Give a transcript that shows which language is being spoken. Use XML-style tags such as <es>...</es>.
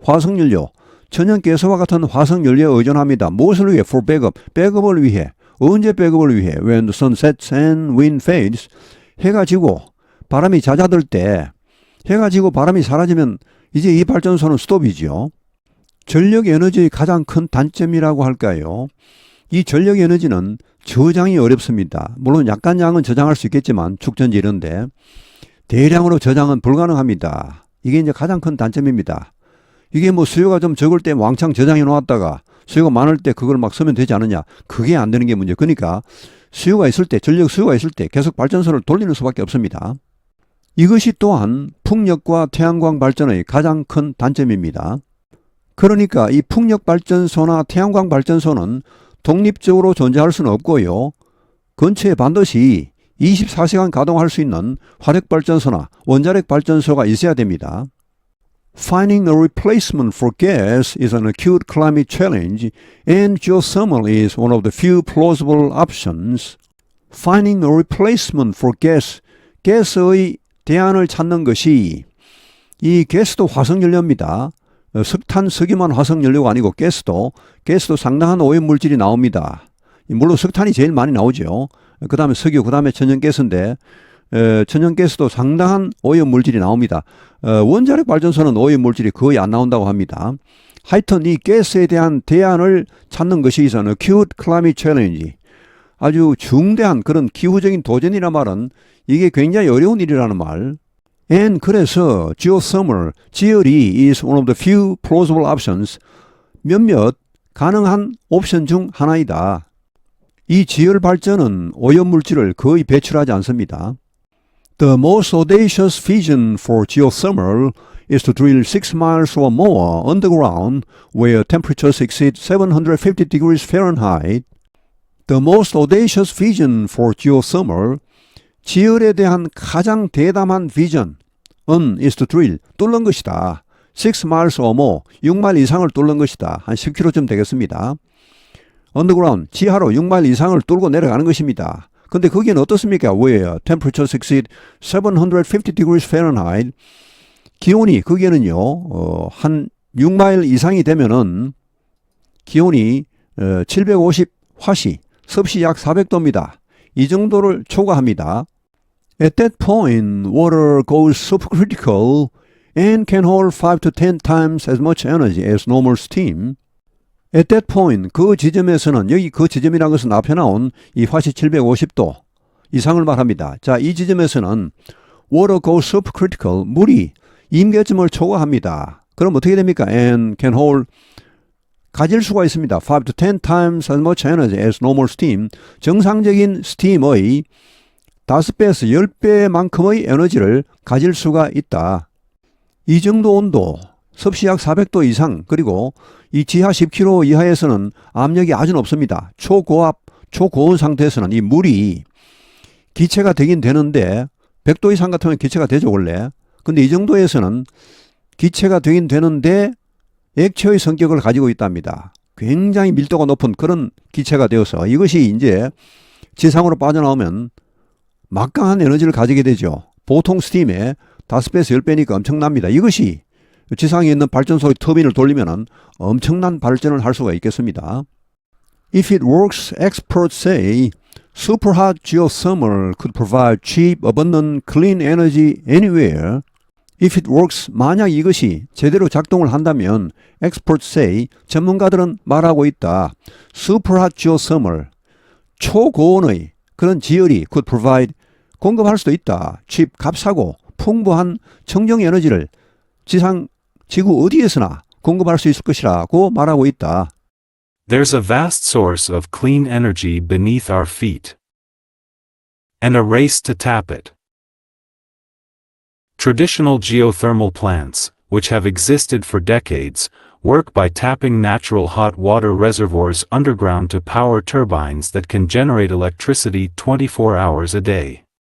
<ko>화석연료, 천연가스와 같은 화석연료에 의존합니다. 무엇을 위해?</ko> <en>For backup,</en> <ko>백업을 위해. 언제 백업을 위해?</ko> <en>When the sun sets and wind fades,</en> <ko>해가 지고 바람이 잦아들 때, 해가 지고 바람이 사라지면 이제 이 발전소는 스톱이죠. 전력 에너지의 가장 큰 단점이라고 할까요? 이 전력 에너지는 저장이 어렵습니다. 물론 약간 양은 저장할 수 있겠지만 축전지 이런데 대량으로 저장은 불가능합니다. 이게 이제 가장 큰 단점입니다. 이게 뭐 수요가 좀 적을 때 왕창 저장해 놓았다가 수요가 많을 때 그걸 막 쓰면 되지 않느냐. 그게 안 되는 게 문제. 그러니까 수요가 있을 때, 전력 수요가 있을 때 계속 발전소를 돌리는 수밖에 없습니다. 이것이 또한 풍력과 태양광 발전의 가장 큰 단점입니다. 그러니까 이 풍력 발전소나 태양광 발전소는 독립적으로 존재할 수는 없고요. 근처에 반드시 24시간 가동할 수 있는 화력발전소나 원자력 발전소가 있어야 됩니다.</ko> <en>Finding a replacement for gas is an acute climate challenge, and geothermal is one of the few plausible options. Finding a replacement for gas,</en> <ko>가스의 대안을 찾는 것이, 이 가스도 화석연료입니다. 석탄, 석유만 화석 연료가 아니고 가스도 상당한 오염물질이 나옵니다. 물론 석탄이 제일 많이 나오죠. 그 다음에 석유, 그 다음에 천연가스인데 천연가스도 상당한 오염물질이 나옵니다. 원자력 발전소는 오염물질이 거의 안 나온다고 합니다. 하여튼 이 가스에 대한 대안을 찾는 것이 있어는</ko> <en>Acute Climate Challenge,</en> <ko>아주 중대한 그런 기후적인 도전이란 말은 이게 굉장히 어려운 일이라는 말.</ko> <en>And</en> <ko>그래서</ko> <en>geothermal,</en> <ko>지열이</ko> <en>is one of the few plausible options,</en> <ko>몇몇 가능한 옵션 중 하나이다. 이 지열 발전은 오염물질을 거의 배출하지 않습니다.</ko> <en>The most audacious vision for geothermal is to drill 6 miles or more underground where temperatures exceed 750 degrees Fahrenheit. The most audacious vision for geothermal,</en> <ko>지열에 대한 가장 대담한 비전은</ko> <en>is to drill,</en> <ko>뚫는 것이다.</ko> <en>6 miles or more,</en> <ko>6마일 이상을 뚫는 것이다. 한 10km쯤 되겠습니다.</ko> <en>Underground,</en> <ko>지하로 6마일 이상을 뚫고 내려가는 것입니다. 근데 거기는 어떻습니까?</ko> <en>where temperatures exceed 750 degrees Fahrenheit,</en> <ko>기온이 거기에는요 한 6마일 이상이 되면은 기온이 750화씨, 섭씨 약 400도입니다. 이 정도를 초과합니다.</ko> <en>At that point, water goes supercritical and can hold 5 to 10 times as much energy as normal steam. At that point,</en> <ko>그 지점에서는, 여기 그 지점이라는 것은 앞에 나온 이 화씨 750도 이상을 말합니다. 자, 이 지점에서는</ko> <en>water goes supercritical,</en> <ko>물이 임계점을 초과합니다. 그럼 어떻게 됩니까?</ko> <en>And can hold,</en> <ko>가질 수가 있습니다.</ko> <en>5 to 10 times as much energy as normal steam.</en> <ko>정상적인 스팀의 5배에서 10배만큼의 에너지를 가질 수가 있다. 이 정도 온도, 섭씨 약 400도 이상, 그리고 이 지하 10km 이하에서는 압력이 아주 높습니다. 초고압, 초고온 상태에서는 이 물이 기체가 되긴 되는데 100도 이상 같으면 기체가 되죠 원래. 근데 이 정도에서는 기체가 되긴 되는데 액체의 성격을 가지고 있답니다. 굉장히 밀도가 높은 그런 기체가 되어서 이것이 이제 지상으로 빠져나오면 막강한 에너지를 가지게 되죠. 보통 스팀의 5배에서 10배니까 엄청납니다. 이것이 지상에 있는 발전소의 터빈을 돌리면 엄청난 발전을 할 수가 있겠습니다.</ko> <en>If it works, experts say, superhot geothermal could provide cheap, abundant, clean energy anywhere. If it works,</en> <ko>만약 이것이 제대로 작동을 한다면,</ko> <en>experts say,</en> <ko>전문가들은 말하고 있다.</ko> <en>superhot geothermal,</en> <ko>초고온의 그런 지열이</ko> <en>could provide,</en> <ko>공급할 수도 있다.</ko> <en>cheap,</en> <ko>값싸고 풍부한 청정 에너지를 지구 어디에서나 공급할 수 있을 것이라고 말하고 있다.</ko> <en>There's a vast source of clean energy beneath our feet, and a race to tap it. Traditional geothermal plants, which have existed for decades, work by tapping natural hot water reservoirs underground to power turbines that can generate electricity 24 hours a day.</en>